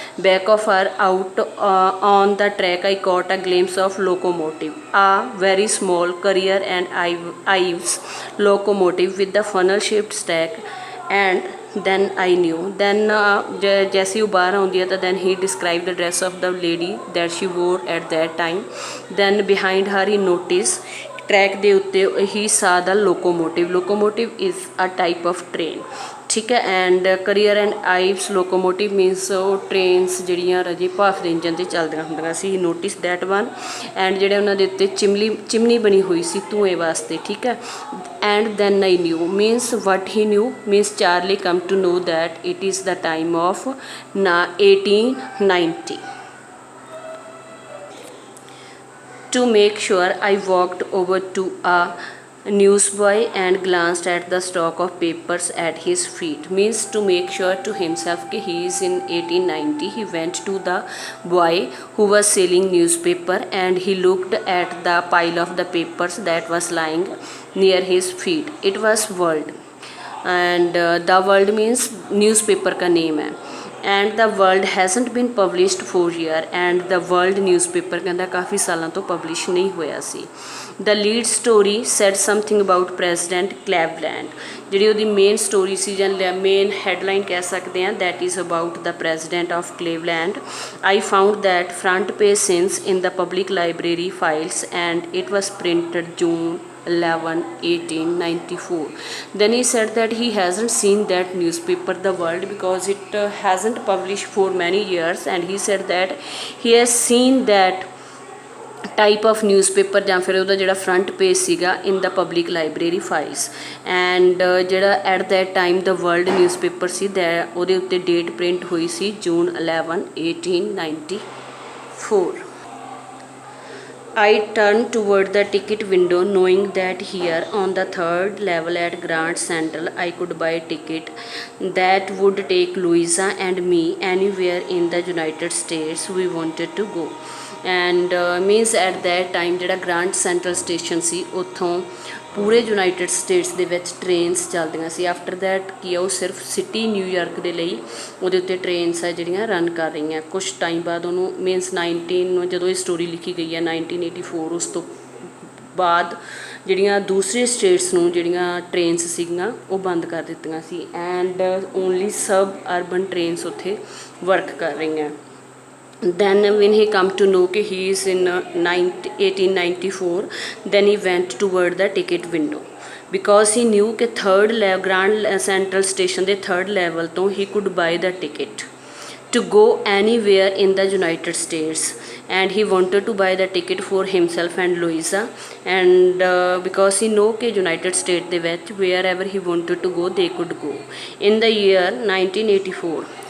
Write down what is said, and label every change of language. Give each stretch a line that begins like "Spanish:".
English: Back of her out on the track I caught a glimpse of locomotive, a very small Currier and Ives locomotive with the funnel shaped stack. And then I knew. then
Punjabi: ਜੈਸੇ ਉਹ ਬਾਹਰ ਆਉਂਦੀ ਹੈ ਤਾਂ
English: then he described the dress of the lady that she wore at that time. then behind her he noticed
Punjabi: track ਦੇ ਉੱਤੇ ਹੀ
English: saw the locomotive. locomotive is a type of train.
Punjabi: ਠੀਕ ਹੈ. And career and ਆਈਵਸ locomotive means ਉਹ trains ਜਿਹੜੀਆਂ ਰਾਜੇ ਭਾਫ ਦੇ engine 'ਤੇ ਚੱਲਦੀਆਂ ਹੁੰਦੀਆਂ ਸੀ.
English: Notice that one.
Punjabi: ਐਂਡ ਜਿਹੜੇ ਉਹਨਾਂ ਦੇ ਉੱਤੇ ਚਿਮਨੀ ਬਣੀ ਹੋਈ ਸੀ ਧੂਏ ਵਾਸਤੇ. ਠੀਕ ਹੈ.
English: And then I knew means what he knew means Charlie come to know that it is the time of 1890. To make sure I walked over to a newsboy and glanced at the stock of papers at his feet. Means to make sure to himself that he is in 1890, he went to the boy who was selling newspaper and he looked at the pile of the papers that was lying near his feet. It was World, and the World means newspaper का name है. And the World hasn't been published for year
Hindi: and the world newspaper कहता काफ़ी सालों तो publish नहीं होया सी.
English: The lead story said something about president Cleveland.
Hindi: जी वो main story सी जां मेन हैडलाइन कह सकते हैं
English: That is about the president of Cleveland. I found that front page since in the public library files and it was printed June 11, 1894. Then he said that he hasn't seen that newspaper The World because it hasn't published for many years, and he said that he has seen that type of newspaper
Punjabi: ਜਾਂ ਫਿਰ ਉਹਦਾ ਜਿਹੜਾ front page ਸੀਗਾ ਇਨ
English: The public library files.
Punjabi: And ਜਿਹੜਾ
English: at that time
Punjabi: ਦਾ world newspaper ਸੀ ਉਹਦੇ ਉੱਤੇ date print ਹੋਈ ਸੀ June 11, 1894.
English: I turned toward the ticket window, knowing that here on the third level at Grand Central I could buy a ticket that would take Louisa and me anywhere in the United States we wanted to go.
Punjabi: And means at that time ਜਿਹੜਾ grand central station ਸੀ ਉੱਥੋਂ ਪੂਰੇ United States ਦੇ ਵਿੱਚ trains ਚੱਲਦੀਆਂ ਸੀ. After that ਕੀ ਆ ਉਹ ਸਿਰਫ city New York ਦੇ ਲਈ ਉਹਦੇ ਉੱਤੇ ਟ੍ਰੇਨਸ ਆ ਜਿਹੜੀਆਂ ਰਨ ਕਰ ਰਹੀਆਂ. ਕੁਛ ਟਾਈਮ ਬਾਅਦ ਉਹਨੂੰ ਮੀਨਸ 19 ਜਦੋਂ ਇਹ ਸਟੋਰੀ ਲਿਖੀ ਗਈ ਹੈ 1984 ਉਸ ਤੋਂ ਬਾਅਦ ਜਿਹੜੀਆਂ ਦੂਸਰੇ ਸਟੇਟਸ ਨੂੰ ਜਿਹੜੀਆਂ ਟ੍ਰੇਨਸ ਸੀਗੀਆਂ ਉਹ ਬੰਦ ਕਰ ਦਿੱਤੀਆਂ ਸੀ and only sub urban trains ਉੱਥੇ ਵਰਕ ਕਰ ਰਹੀਆਂ.
English: Then when he come to know that he is in 1894, then he went toward the ticket window because he knew that third Grand Central Station the third level तो he could buy the ticket to go anywhere in the United States, and he wanted to buy the ticket for himself and Louisa, and because he know कि United States ਦੇ ਵਿੱਚ wherever he wanted to go they could go in the year 1984.